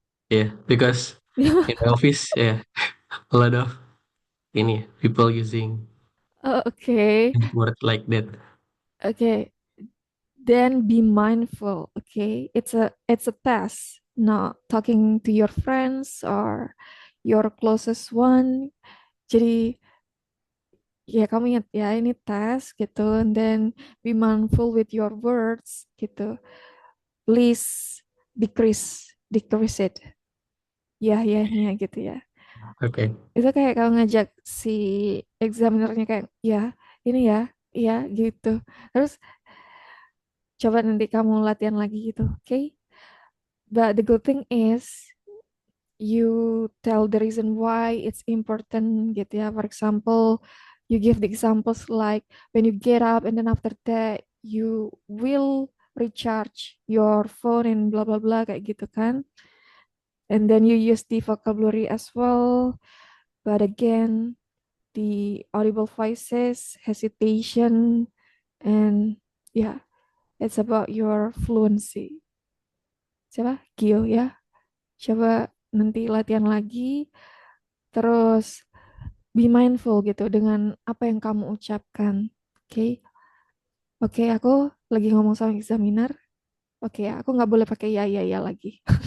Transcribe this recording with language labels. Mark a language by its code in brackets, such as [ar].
[en] Yeah, because in my office, yeah, a lot of people using Oh, okay, word like that. okay. Then be mindful. Okay, it's a test. Not talking to your friends or your closest one. [id] Jadi ya kamu ingat ya ini tes gitu. [en] And then be mindful with your words gitu. Please decrease it. [id] Ya gitu ya. [en] Okay. [id] Itu kayak kalau ngajak si examinernya kayak ya ini ya gitu. Terus coba nanti kamu latihan lagi gitu, oke? [en] Okay? But the good thing is you tell the reason why it's important gitu ya. For example, you give the examples like when you get up and then after that you will recharge your phone and blah blah blah [id] kayak gitu kan. [en] And then you use the vocabulary as well. But again, the audible voices, hesitation, and yeah, it's about your fluency. [id] Siapa? Gio ya. Coba nanti latihan lagi, terus [en] be mindful [id] gitu dengan apa yang kamu ucapkan. Oke, okay? Oke, aku lagi ngomong sama examiner. Oke, aku nggak boleh pakai ya lagi.